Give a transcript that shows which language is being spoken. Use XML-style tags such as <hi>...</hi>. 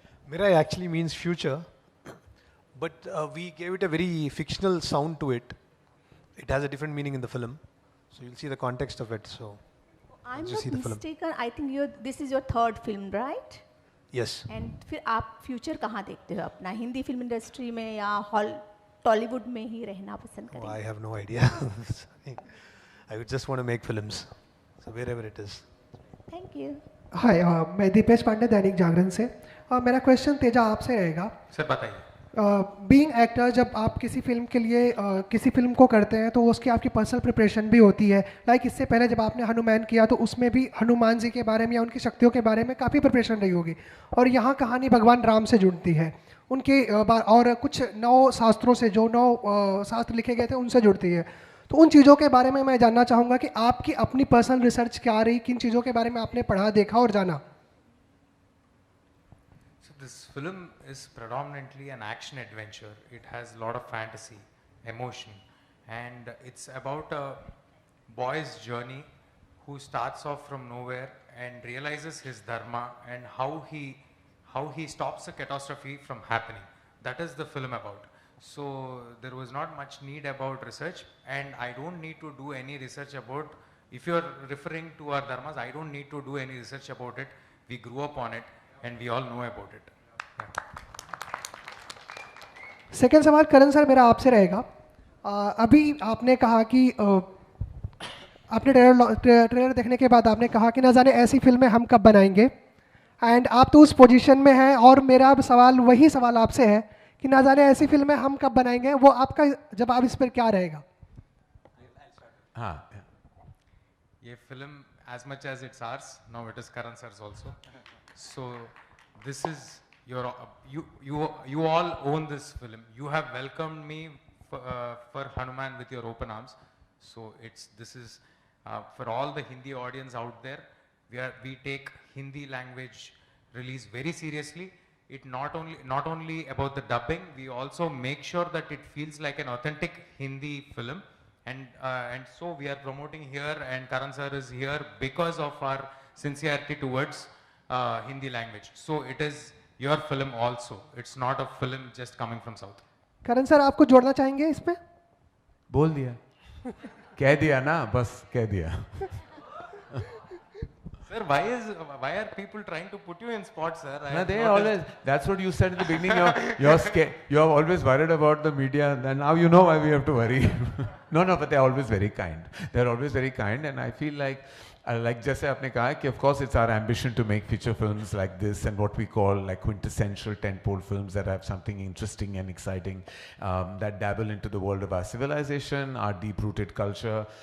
<en>Mirai actually means future, but we gave it a very fictional sound to it. It has a different meaning in the film, so you'll see the context of it. So I'm just not see the film. mistaken. I think this is your third film, right? Yes.</en> <hi>And फिर आप future कहाँ देखते हो अपना? Hindi film industry में या Tollywood में ही रहना पसंद</hi> <en>Oh,</en> <hi>करेंगे?</hi> <en>I have no idea. Sorry. I would just want to make films, so wherever it is. Thank you.</en> <hi>हाय मैं दीपेश पांडे दैनिक जागरण से मेरा क्वेश्चन तेजा आपसे रहेगा सर बताइए. बीइंग एक्टर जब आप किसी फिल्म के लिए किसी फिल्म को करते हैं तो उसकी आपकी पर्सनल प्रिपरेशन भी होती है लाइक इससे पहले जब आपने हनुमान किया तो उसमें भी हनुमान जी के बारे में या उनकी शक्तियों के बारे में काफ़ी प्रिपरेशन रही होगी और यहाँ कहानी भगवान राम से जुड़ती है उनके और कुछ 9 शास्त्रों से जो 9 शास्त्र लिखे गए थे उनसे जुड़ती है तो उन चीज़ों के बारे में मैं जानना चाहूँगा कि आपकी अपनी पर्सनल रिसर्च क्या रही किन चीज़ों के बारे में आपने पढ़ा देखा और जाना.</hi> <en>So this film is predominantly an action adventure. It has a lot of fantasy, emotion, and it's about a boy's journey who starts off from nowhere and realizes his dharma and how he stops a catastrophe from happening. That is the film about. So there was not much need about research, and I don't need to do any research about, if you're referring to our dharmas, I don't need to do any research about it. We grew up on it and we all know about it.</en> <hi>Second सवाल करण sir मेरा आपसे रहेगा. अभी आपने कहा कि आपने trailer देखने के बाद आपने कहा कि ना जाने ऐसी फिल्में हम कब बनाएंगे एंड आप तो उस पोजीशन में हैं और मेरा सवाल वही सवाल आपसे है कि ना जाने ऐसी फिल्में हम कब बनाएंगे वो आपका जवाब इस पर क्या रहेगा. हाँ,</hi> <en>ये film, as much as it's ours, now it is Karan sir's also. So this is your, you all own this film. You have welcomed me for Hanuman with your open arms. So this is for all the Hindi audience out there. We take Hindi language release very seriously. It not only about the dubbing, we also make sure that it feels like an authentic Hindi film. And so we are promoting here, and Karan sir is here because of our sincerity towards Hindi language. So it is your film also. It's not a film just coming from South.</en> <hi>Karan sir आपको जोड़ना चाहेंगे इसमें? बोल दिया, कह दिया ना, बस कह दिया.</hi> <en>Sir, why are people trying to put you in spots, sir? No, they always, that's what you said in the beginning, you're scared, you're always worried about the media, and now you know why we have to worry. No, but they're always very kind. They're always very kind, and I feel like</en> <hi>जैसे आपने कहा कि</hi> <en>of course it's our ambition to make feature films like this and what we call like quintessential tentpole films that have something interesting and exciting, that dabble into the world of our civilization, our deep-rooted culture.</en>